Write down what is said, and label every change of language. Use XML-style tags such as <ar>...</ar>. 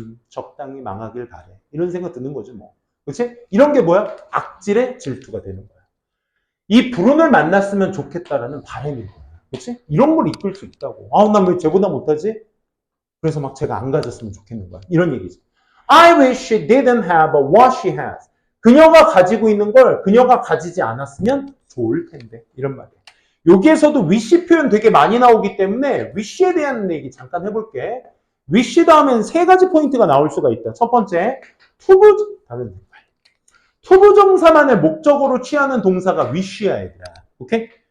<ko>적당히 망하길 바래. 이런 생각 드는 거지 뭐. 그렇지? 이런 게 뭐야? 악질의 질투가 되는 거야. 이 불운을 만났으면 좋겠다라는 바람인 거야. 그렇지? 이런 걸 이끌 수 있다고. 난 왜 쟤보다 못하지? 그래서 막 제가 안 가졌으면 좋겠는 거야. 이런 얘기지.</ko> <en>I wish she didn't have what she has.</en> <ko>그녀가 가지고 있는 걸 그녀가 가지지 않았으면 좋을 텐데. 이런 말이야. 여기에서도 wish 표현 되게 많이 나오기 때문에 wish에 대한 얘기 잠깐 해볼게. wish 다음엔 세 가지 포인트가 나올 수가 있다. 첫 번째, 투부정사만을 목적어로 취하는 동사가 wish야, 얘들아. 오케이?</ko>